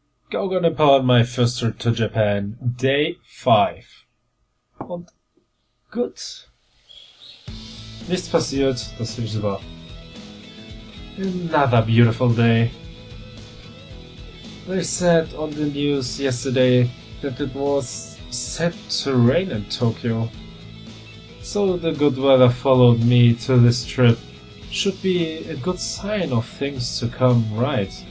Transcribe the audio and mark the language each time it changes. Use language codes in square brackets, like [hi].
[en] Go upon my first trip to Japan, Day 5. [de] Und gut. Nichts passiert, das finde ich super. [en] Another beautiful day. They said on the news yesterday that it was set to rain in Tokyo. So the good weather followed me to this trip. Should be a good sign of things to come, right?